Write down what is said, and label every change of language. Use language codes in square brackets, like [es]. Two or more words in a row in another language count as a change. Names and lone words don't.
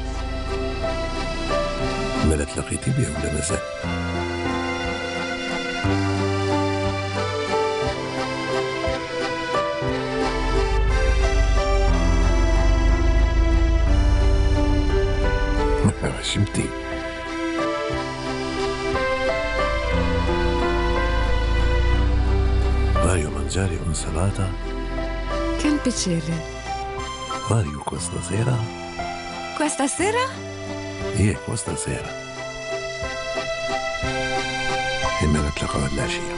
[ar] مالا تلاقيتي بيه ولا مازال؟ شمتي؟ [it] Mario mangiare un'insalata? Che piacere. Mario questa sera? Questa sera? questa sera. E me [ar] نتلاقاو هاد العشية.